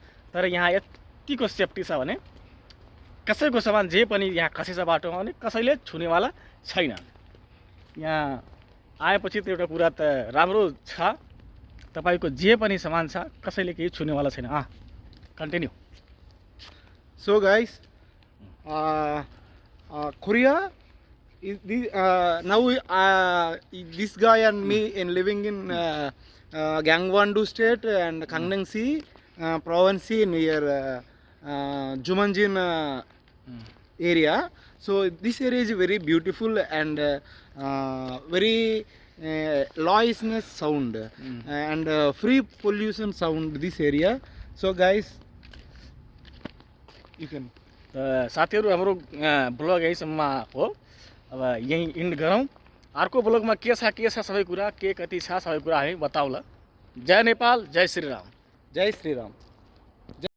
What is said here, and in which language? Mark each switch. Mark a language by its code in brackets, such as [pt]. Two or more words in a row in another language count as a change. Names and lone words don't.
[ne] तर यहाँ यतिको सेफ्टी छ भने कसैको सामान जे पनि यहाँ खसेछ बाटोमा भने कसैले छुनेवाला छैन। यहाँ आएपछि त एउटा कुरा त राम्रो छ, तपाईको जे पनि सामान छ कसैले केही छुनेवाला छैन। कन्टिन्यू। [en] So guys, Korea is now this guy and me in living in Gangwon-do state and Gangneung-si province near Jumanjin area. So this area is very beautiful and very noise sound and free pollution sound this area. So guys, you can. [ne] साथीहरू हाम्रो ब्लग यहीसम्म हो। अब यही इन्ड गरौँ। अर्को ब्लगमा के छ सबै कुरा, के कति छ सबै कुरा हामी बताउँला। जय नेपाल, जय श्री राम। जय श्री राम।